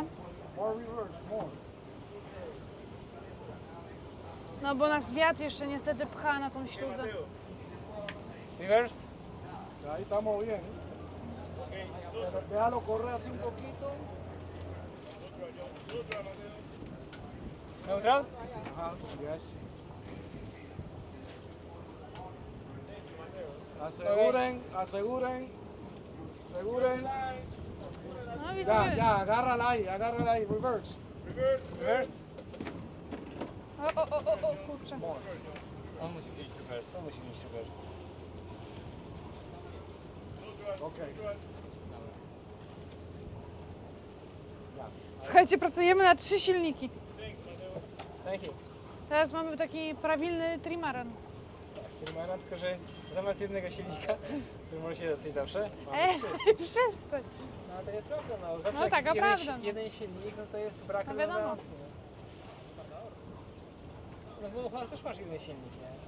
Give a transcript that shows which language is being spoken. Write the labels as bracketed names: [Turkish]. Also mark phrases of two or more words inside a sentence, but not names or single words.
[English] More reverse, more. [Polish] No bo nas wiatr jeszcze niestety pcha na tą śluzę. [English] Reverse? [Spanish] Ahí estamos bien. Pero déjalo correr así un poquito. [English] Neutral? [Spanish] Ajá, yes. Aseguren. [Polish] No widzisz, [Spanish] Ya, ya, agárrala ahí, [English] reverse. Reverse? [Polish] o, kurczę. On musi wziąć [English] reverse, reverse. Okay. [Polish] Słuchajcie, pracujemy na 3 silniki. [English] Thank you. [Polish] Teraz mamy taki prawilny trimaran. Firmana, tylko że zamiast jednego silnika, który może się dosyć zawsze, mamy 3. Przestań. No to jest prawda, no. Zawsze No jak taka jeden, prawda, no. jeden silnik, no to jest brak No wiadomo. redundancji, nie? No w monoholach też masz jeden silnik, nie?